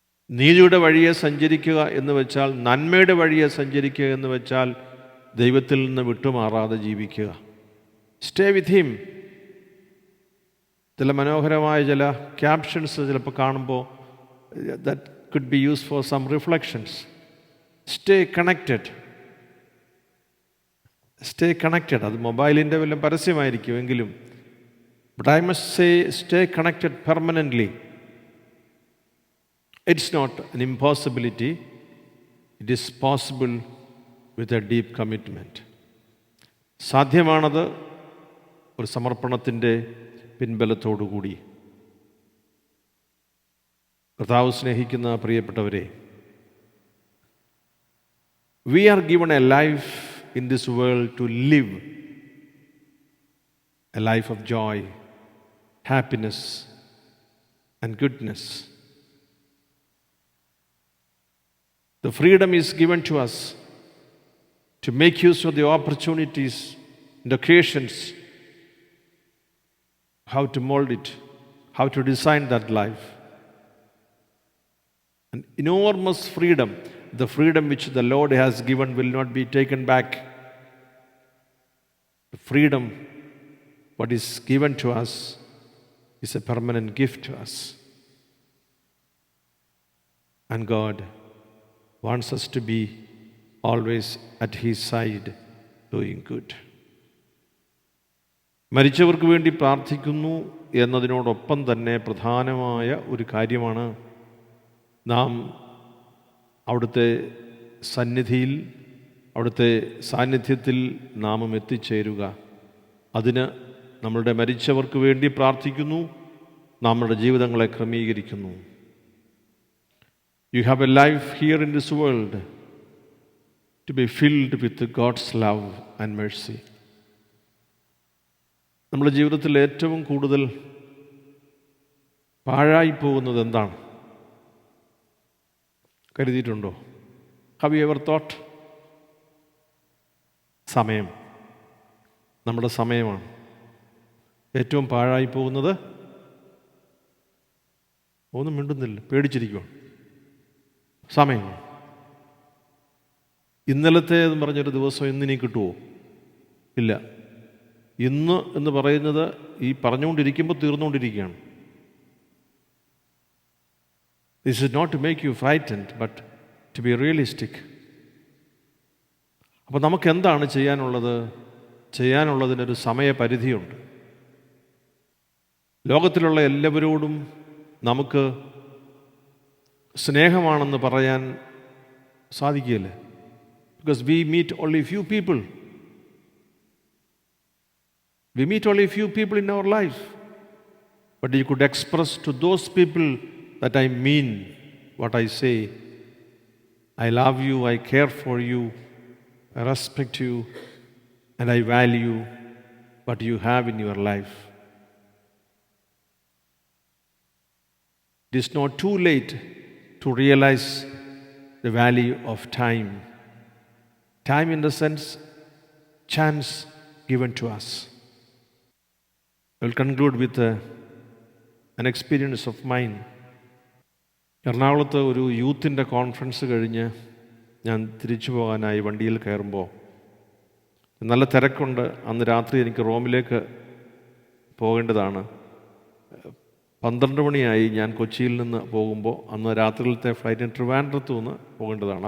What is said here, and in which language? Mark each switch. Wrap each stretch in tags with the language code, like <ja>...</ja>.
<ml>നീതിയുടെ വഴിയെ സഞ്ചരിക്കുക എന്ന് വെച്ചാൽ, നന്മയുടെ വഴിയെ സഞ്ചരിക്കുക എന്ന് വെച്ചാൽ ദൈവത്തിൽ നിന്ന് വിട്ടുമാറാതെ ജീവിക്കുക.</ml> <en>Stay with him.</en> <ml>ചില മനോഹരമായ ചില ക്യാപ്ഷൻസ് ചിലപ്പോൾ കാണുമ്പോൾ</ml> <en>That could be used for some reflections. Stay connected. Stay connected.</en> <ml>അത് മൊബൈലിൻ്റെ വല്ല പരസ്യമായിരിക്കും എങ്കിലും,</ml> <en>but I must say stay connected permanently. It's not an impossibility. It is possible with a deep commitment.</en> <ml>സാധ്യമാണത് ഒരു സമർപ്പണത്തിൻ്റെ പിൻബലത്തോടുകൂടി. കർത്താവ് സ്നേഹിക്കുന്ന പ്രിയപ്പെട്ടവരെ,</ml> <en>we are given a life in this world to live a life of joy, happiness and goodness. The freedom is given to us to make use of the opportunities and occasions, how to mold it, how to design that life. An enormous freedom. The freedom which the Lord has given will not be taken back. The freedom, what is given to us, is a permanent gift to us. And God wants us to be always at his side doing good.</en> <ml>മരിച്ചവർക്ക് വേണ്ടി പ്രാർത്ഥിക്കുന്നു എന്നതിനോടൊപ്പം തന്നെ പ്രധാനമായ ഒരു കാര്യമാണ് നാം അവിടുത്തെ സന്നിധിയിൽ, അവിടുത്തെ സാന്നിധ്യത്തിൽ നാമും എത്തിച്ചേരുക. അതിന് നമ്മളുടെ മരിച്ചവർക്ക് വേണ്ടി പ്രാർത്ഥിക്കുന്നു, നമ്മുടെ ജീവിതങ്ങളെ ക്രമീകരിക്കുന്നു.</ml> <en>You have a life here in this world to be filled with God's love and mercy.</en> <ml>നമ്മുടെ ജീവിതത്തിൽ ഏറ്റവും കൂടുതൽ പാഴായി പോകുന്നത് എന്താണ്? കരുതിയിട്ടുണ്ടോ?</ml> <en>Have you ever thought?</en> <ml>സമയം. നമ്മുടെ സമയമാണ് ഏറ്റവും പാഴായി പോകുന്നത്. ഒന്നും മിണ്ടുന്നില്ല, പേടിച്ചിരിക്കുകയാണ്. സമയം. ഇന്നലത്തെ എന്ന് പറഞ്ഞൊരു ദിവസം ഇന്നിനി കിട്ടുമോ? ഇല്ല. ഇന്ന് എന്ന് പറയുന്നത് ഈ പറഞ്ഞുകൊണ്ടിരിക്കുമ്പോൾ തീർന്നുകൊണ്ടിരിക്കുകയാണ്.</ml> <en>This is not to make you frightened but to be realistic.</en> <ml>അപ്പോൾ നമുക്ക് എന്താണ് ചെയ്യാനുള്ളത്? ചെയ്യാനുള്ളതിനൊരു സമയപരിധിയുണ്ട്. ലോകത്തിലുള്ള എല്ലാവരോടും നമുക്ക് സ്നേഹമാണെന്ന് പറയാൻ സാധിക്കില്ല.</ml> <en>Because we meet only few people. We meet only few people in our life. But you could express to those people that I mean what I say. I love you, I care for you, I respect you, and I value what you have in your life. It is not too late to realize the value of time. Time in the sense, chance given to us. I will conclude with an experience of mine.</en> <ml>എറണാകുളത്ത് ഒരു യൂത്തിൻ്റെ conference കഴിഞ്ഞ് ഞാൻ തിരിച്ചു പോകാനായി വണ്ടിയിൽ കയറുമ്പോൾ നല്ല തിരക്കുണ്ട്. അന്ന് രാത്രി എനിക്ക് റോമിലേക്ക് പോകേണ്ടതാണ്. 12 മണിയായി ഞാൻ കൊച്ചിയിൽ നിന്ന് പോകുമ്പോൾ. അന്ന് രാത്രിയിലത്തെ ഫ്ലൈറ്റിന് ട്രിവാൻഡ്രത്ത് നിന്ന് പോകേണ്ടതാണ്.</ml>